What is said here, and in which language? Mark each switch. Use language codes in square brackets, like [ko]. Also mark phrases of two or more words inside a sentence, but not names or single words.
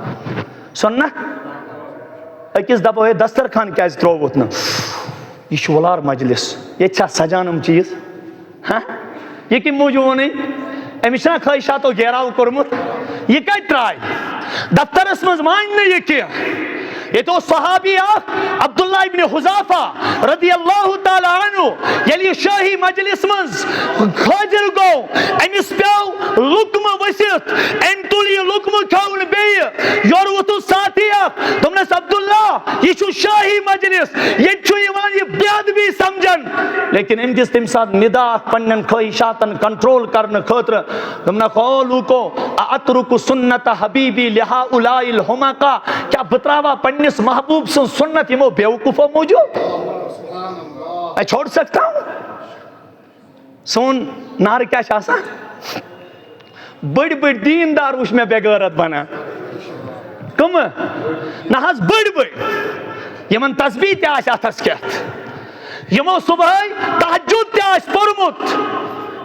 [ks] سُنت أکِس دپو ہے دسترخان کیازِ ترووُتھ نہٕ؟ یہِ چھُ وُلار مجلس، ییٚتہِ چھا سجان یِم چیٖز؟ یہِ کمہِ موٗجوٗب ووٚنُے؟ أمِس چھُنہ خٲہِشاتو گیراو کوٚرمُت. یہِ کتہِ ترٛایہِ؟ دفترس منٛز مانہِ نہٕ یہِ کینٛہہ. ییٚتہِ اوس صحابی اکھ عبداللہ ابن حذافہ [ar] رضی اللہ تعالیٰ عنہ، [ks] ییٚلہِ یہِ شٲہی مجلس منٛز حٲضِر گوٚو، أمِس پیوٚو لُقمہٕ ؤسِتھ، أمۍ تُل یہِ لُقمہٕ کھیوٚن بیٚیہِ. یورٕ ووٚتھُس ساتھی اکھ، دوٚپنس عبداللہ یہِ چھُ شٲہی مجلس، ییٚتہِ چھُ یِوان یہِ بے ادبی سمجھن. لیکن أمۍ دِژ تمہِ ساتہٕ نِدا اکھ پننٮ۪ن خٲہِشاتن کنٹرول کرنہٕ خٲطرٕ. دوٚپنکھ او لوٗکو [ar] اَترُکُ سُنت حبیبی لِہٰؤلاء الحُمقاء، [ks] کیاہ بہٕ تراوا پننِس محبوب سٕنٛز سُنت یِمو بیوقوٗفو موٗجوٗب؟ [ur] میں چھوڑ سکتا ہوں؟ [ks] سون نعرٕ کیاہ چھُ آسان؟ بٔڑۍ بٔڑۍ دیٖندار وٕچھ مےٚ بے غٲرت بنان. کٕمہٕ؟ نہ حظ بٔڑۍ بٔڑۍ یِمن تسبیٖح تہِ آسہِ اتھس کٮ۪تھ، یِمو صبحٲے تہجُد تہِ آسہِ پوٚرمُت.